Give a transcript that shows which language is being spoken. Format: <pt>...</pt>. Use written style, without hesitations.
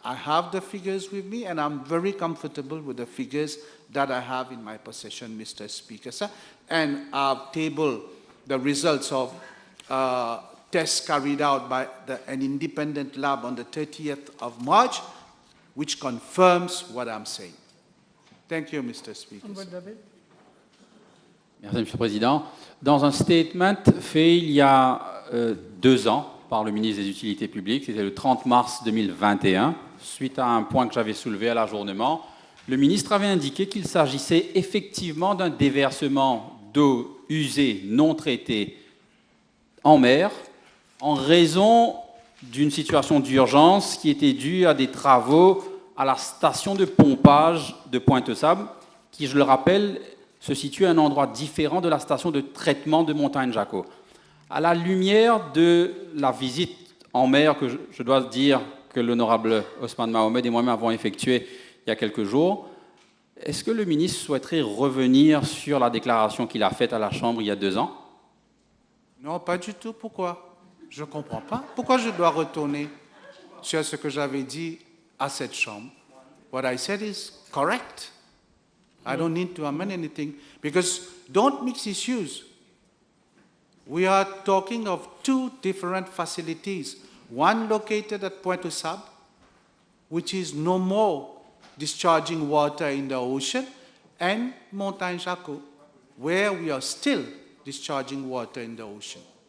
<en>I have the figures with me, and I'm very comfortable with the figures that I have in my possession, Mr. Speaker, sir. And I've tabled the results of tests carried out by an independent lab on the 30th of March, which confirms what I'm saying. Thank you, Mr. Speaker.</en> <fr>Merci, Monsieur le Président. Dans un statement fait il y a 2 ans par le ministre des Utilités publiques, c'était le 30 mars 2021, suite à un point que j'avais soulevé à l'ajournement, le ministre avait indiqué qu'il s'agissait effectivement d'un déversement d'eau usée non traitée en mer en raison d'une situation d'urgence qui était due à des travaux à la station de pompage de Pointe-Sable, qui, je le rappelle, se situe à un endroit différent de la station de traitement de Montagne-Jacot. À la lumière de la visite en mer que je dois dire que l'honorable Osman Mohamed et moi-même avons effectuée il y a quelques jours, est-ce que le ministre souhaiterait revenir sur la déclaration qu'il a faite à la Chambre il y a 2 ans? Non, pas du tout. Pourquoi? Je ne comprends pas. Pourquoi je dois retourner sur ce que j'avais dit à cette Chambre?</fr> <en>What I said is correct. I don't need to amend anything, because don't mix issues. We are talking of 2 different facilities. One located at Pointe-Sable, which is no more discharging water in the ocean, and Montagne-Jacot, where we are still discharging water in the ocean.</en>